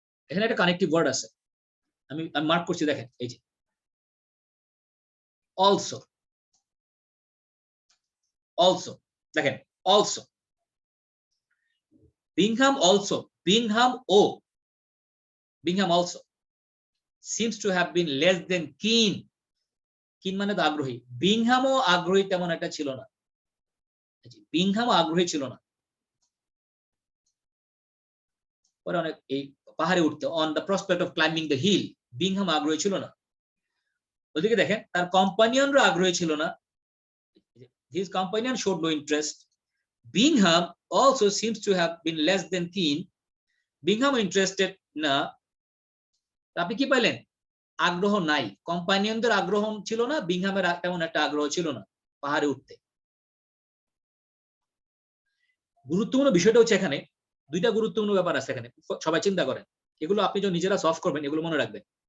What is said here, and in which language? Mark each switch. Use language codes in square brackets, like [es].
[bn] এখানে একটা connective word আছে, আমি মার্ক করছি, দেখেন এই যে অলসো, অলসো, দেখেন also, Bingham also, Bingham O, Bingham also [en] seems to have been less than keen, [bn] কিন মানে তো আগ্রহী, বিংহামও আগ্রহী তেমন একটা ছিল না, বিংহামও আগ্রহী ছিল না পরে অনেক এই পাহাড়ে উঠতে, [en] on the prospect of climbing the hill, [bn] Bingham আগ্রহী ছিল না। ওদিকে দেখেন তার কম্পানিয়নরা আগ্রহী ছিল না, [en] his companion showed no interest. Bingham also seems to have been less than keen. [bn] Bingham interested না, আপনি কি পাইলেন, আগ্রহ নাই, কম্পানিয়নদের আগ্রহ ছিল না, বিংহামের তেমন একটা আগ্রহ ছিল না পাহাড়ে উঠতে। গুরুত্বপূর্ণ বিষয়টা হচ্ছে এখানে দুইটা গুরুত্বপূর্ণ ব্যাপার আছে এখানে, সবাই চিন্তা করেন, এগুলো আপনি যখন নিজেরা সলভ করবেন এগুলো মনে রাখবেন।